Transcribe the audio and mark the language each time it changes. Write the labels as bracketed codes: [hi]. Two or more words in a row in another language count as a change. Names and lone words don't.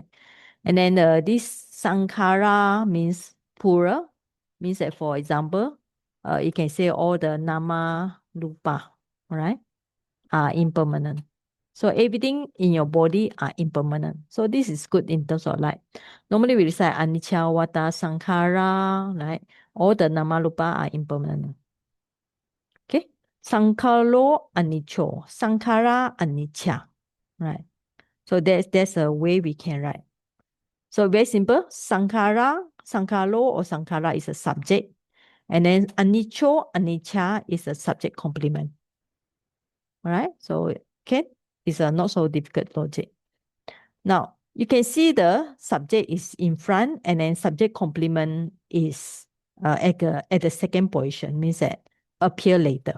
[en] And then this sankhara means pura, means that, for example, you can say all the [pi] nama rupa, [en] right, are impermanent. So everything in your body are impermanent. So this is good in terms of like, normally we recite [pi] anicca, vata, sankhara, [en] right? All the [pi] nama rupa [en] are impermanent. Okay. [pi] Sankharo anicco, sankhara anicca, [en] right? So that's a way we can write. So very simple. [pi] Sankhara, sankharo [en] or sankhara is a subject. And then [pi] anicco, anicca [en] is a subject complement. All right. So okay, it's a not so difficult logic. Now you can see the subject is in front and then subject complement is at the second position, means that appear later.